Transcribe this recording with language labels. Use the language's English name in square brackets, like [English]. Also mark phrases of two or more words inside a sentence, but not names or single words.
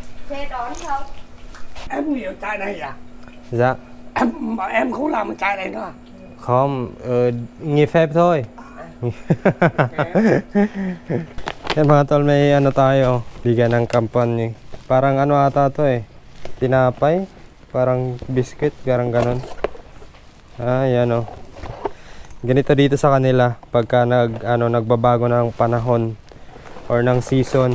[Vietnamese] xe đón không? Em nhiều chạy đây à? Dạ. Em không làm chạy này nữa. Không, nghỉ phép thôi. [Filipino] Yan mga tol, may ano tayo, bigyan ng kampanya. Parang ano ata to eh, tinapay, parang biscuit, parang ganon. Yan o. Ganito dito sa kanila pagka nagbabago ng panahon or ng season.